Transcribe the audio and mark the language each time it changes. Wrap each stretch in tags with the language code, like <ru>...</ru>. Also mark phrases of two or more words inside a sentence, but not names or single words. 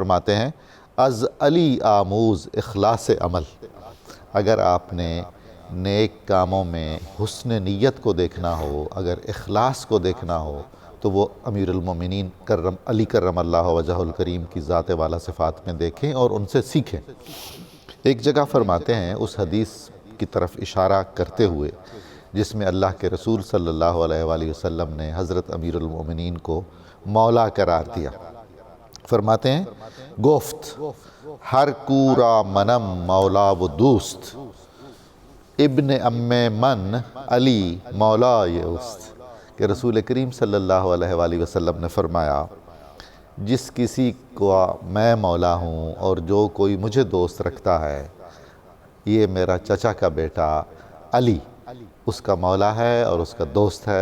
<ur>آپ فرماتے ہیں</ur> <fa>از علی آموز اخلاص عمل،</fa> <ur>اگر آپ نے نیک کاموں میں حسن نیت کو دیکھنا ہو، اگر اخلاص کو دیکھنا ہو، تو وہ امیر المومنین علی کرم اللہ وجہ الکریم کی ذات والا صفات میں دیکھیں اور ان سے سیکھیں۔ ایک جگہ فرماتے ہیں اس حدیث کی طرف اشارہ کرتے ہوئے جس میں اللہ کے رسول صلی اللہ علیہ وآلہ وسلم نے حضرت امیر المومنین کو مولا قرار دیا، فرماتے ہیں</ur> <fa>گفت ہر کورا منم مولا و دوست، ابن ام من علی مولا اوست،</fa> <ur>کہ رسول کریم صلی اللہ علیہ وآلہ وسلم نے فرمایا جس کسی کو میں مولا ہوں اور جو کوئی مجھے دوست رکھتا ہے، یہ میرا چچا کا بیٹا علی اس کا مولا ہے اور اس کا دوست ہے۔</ur>